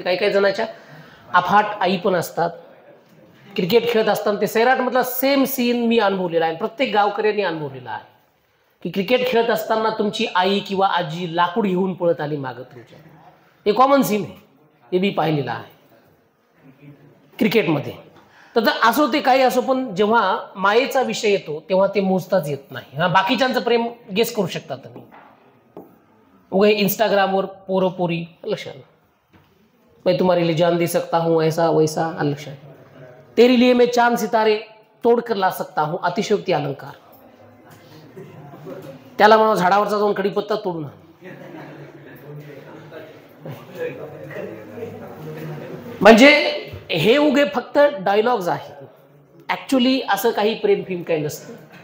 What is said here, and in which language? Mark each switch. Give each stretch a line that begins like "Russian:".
Marathi: काही काही जणांच्या अफाट आई पण असतात. क्रिकेट खेळत असताना ते सैराटमधला सेम सीन मी अनुभवलेला आहे, प्रत्येक गावकऱ्यांनी अनुभवलेला आहे की क्रिकेट खेळत असताना तुमची आई किंवा आजी लाकूड घेऊन पळत आली मागं तुमच्या. हे कॉमन सीन आहे, हे मी पाहिलेलं आहे क्रिकेटमध्ये. तर असो ते काही असो, पण जेव्हा मायेचा विषय येतो तेव्हा ते मोजताच येत नाही. हा, बाकीच्यांचं प्रेम गेस करू शकता तुम्ही. उगे इंस्टाग्रामवर पोरं पोरी लक्षात,
Hindi: मैं तुम्हारे लिए जान दे सकता हूँ, ऐसा वैसा, लक्षात, तेरे लिए मैं चांद सितारे तोड कर ला सकता हूँ,
Marathi: अतिशयोक्ती अलंकार. त्याला म्हणा झाडावरचा जाऊन कडीपत्ता तोडून. म्हणजे हे उगे फक्त डायलॉग्स आहेत. ऍक्च्युली असं काही प्रेम फिल्म काही नसतं.